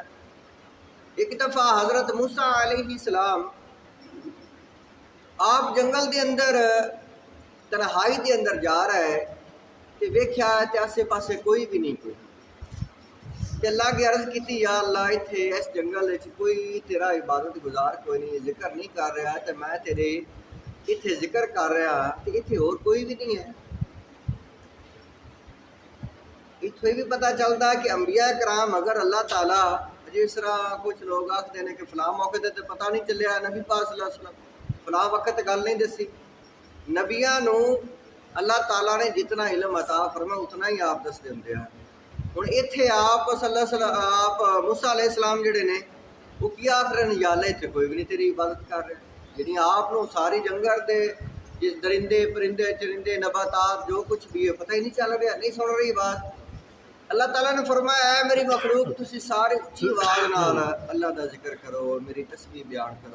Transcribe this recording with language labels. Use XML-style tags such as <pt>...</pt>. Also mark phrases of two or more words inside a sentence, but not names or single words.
<pa>ایک دفعہ حضرت موسیٰ علیہ السلام آپ جنگل کے اندر تنہائی کے اندر جا رہا ہے تو ویکھیا تے آسے پاسے کوئی بھی نہیں، کوئی اللہ کی عرض کی یا اللہ ایتھے اس جنگل کوئی تیرا عبادت گزار کوئی نہیں، ذکر نہیں کر رہا تو میں تیرے ایتھے ذکر کر رہا تو ایتھے ہور کوئی بھی نہیں ہے. ایتھوں بھی پتا چلتا کہ انبیاء کرام اگر اللہ تعالیٰ جس طرح کچھ لوگ آکھتے ہیں کہ فلاں موقعے تے پتا نہیں چلیا نبی پاک</pa> <ar>صلى الله عليه وسلم</ar> <pa>فلاں وقت گل نہیں دسی. نبیاں نوں اللہ تعالیٰ نے جتنا علم عطا فرمایا اتنا ہی آپ دسدے ہوندے ہیں. ہن ایتھے آپ</pa> <ar>صلى الله عليه وسلم</ar> <pa>آپ موسیٰ علیہ السلام جیہڑے نے وہ کی آکھ رہے ہیں یا اللہ ایتھے کوئی بھی نہیں تیری عبادت کر رہے. یعنی آپ نوں ساری جنگل دے درندے پرندے چرندے نباتات جو کچھ بھی ہے پتا ہی نہیں چل رہا، نہیں سن رہی بات. اللہ تعالیٰ نے فرمایا ہے میری مخلوق تسی سارے اچھی آواز نال اللہ دا ذکر کرو، میری تسبیح بیان کرو.</pa>